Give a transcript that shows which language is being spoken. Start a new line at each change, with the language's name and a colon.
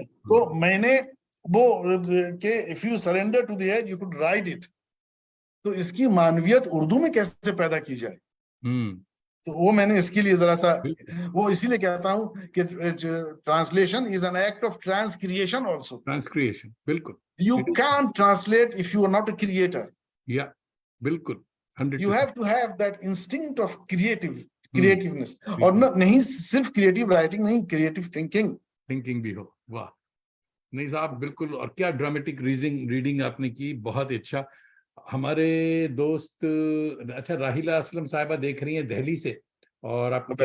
Urdu: تو میں نے وہ کہ
English: if you surrender to the edge you could ride it,
Urdu: تو اس کی معنویت اردو میں کیسے پیدا کی جائے, تو وہ میں نے اس کے لیے ذرا سا وہ اسی لیے کہتا ہوں کہ
English: Translation is an act of transcreation also.
Urdu: ٹرانسکریشن بالکل.
English: You can't translate if you are not a creator. Yeah,
Urdu: بالکل. 100%.
English: You have to have that instinct of creativeness.
Urdu: اور نہیں صرف کریٹو رائٹنگ نہیں, کریٹو تھنکنگ بھی ہو. واہ. نہیں صاحب بالکل, اور کیا ڈرامیٹک ریڈنگ آپ نے کی, بہت ہی اچھا. ہمارے دوست, اچھا راہیلہ اسلم صاحبہ دیکھ رہی ہیں دہلی سے, اور آپ کو کہہ